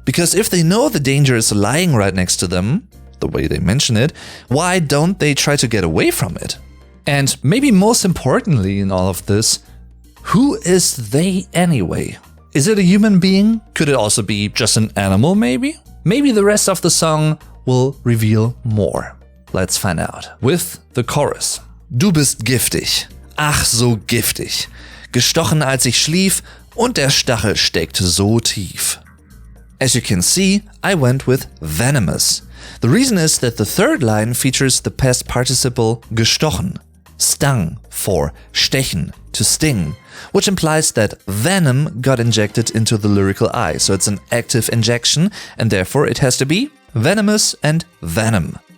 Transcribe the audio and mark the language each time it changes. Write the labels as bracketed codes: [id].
[en] Because if they know the danger is lying right next to them, the way they mention it, why don't they try to get away from it? And maybe most importantly in all of this, who is they anyway? Is it a human being? Could it also be just an animal maybe? Maybe the rest of the song will reveal more. Let's find out. With the chorus. [de] Du bist giftig, ach so giftig, gestochen als ich schlief und der Stachel steckte so tief. [en] As you can see, I went with venomous. The reason is that the third line features the past participle gestochen, stung for stechen, to sting, which implies that venom got injected into the lyrical I, so it's an active injection, and therefore it has to be venomous and venom.